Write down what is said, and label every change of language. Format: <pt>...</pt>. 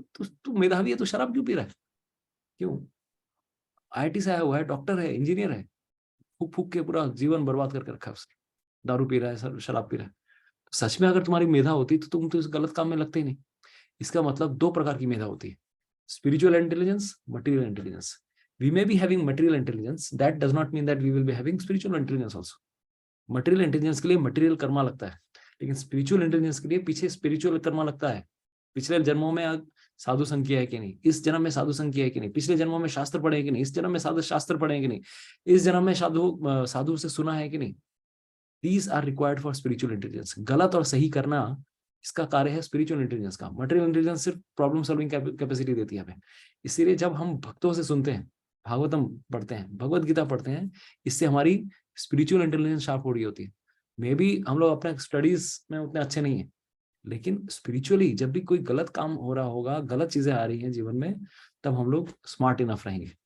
<hi>तो तू मेधावी है तो शराब क्यों पी रहा है? क्यों? IIT से आया हुआ है, डॉक्टर है, इंजीनियर है, फूक फूक के पूरा जीवन बर्बाद करके रखा है उसने, दारू पी रहा है, शराब पी रहा है। तो सच में अगर तुम्हारी मेधा होती तो तुम तो इस गलत काम में लगते ही नहीं। इसका मतलब 2 प्रकार की मेधा होती है, spiritual intelligence, material intelligence.</hi> <en>We may be having material intelligence, that does not mean that we will be having spiritual intelligence also.</en> <hi>Material intelligence के लिए material कर्मा लगता है, लेकिन spiritual intelligence के लिए पीछे spiritual कर्मा लगता है। पिछले जन्मों में साधु संग किया है कि नहीं, इस जन्म में साधु संग किया है कि नहीं, पिछले जन्मों में शास्त्र पढ़े हैं कि नहीं, इस जन्म में साधु शास्त्र पढ़े हैं कि नहीं, इस जन्म में साधु से सुना है कि नहीं।</hi> <en>These are required for spiritual intelligence.</en> <hi>गलत और सही करना इसका कार्य है spiritual intelligence का। Material intelligence सिर्फ प्रॉब्लम सॉल्विंग कैपेसिटी देती है हमें। इसीलिए जब हम भक्तों से सुनते हैं, भागवतम पढ़ते हैं, भगवत गीता पढ़ते हैं, इससे हमारी स्पिरिचुअल इंटेलिजेंस शार्प हो रही होती है।</hi> <en>may be</en> <hi>हम लोग अपने स्टडीज में उतने अच्छे नहीं है, लेकिन स्पिरिचुअली जब भी कोई गलत काम हो रहा होगा, गलत चीजें आ रही हैं जीवन में, तब हम लोग स्मार्ट इनफ रहेंगे।</hi>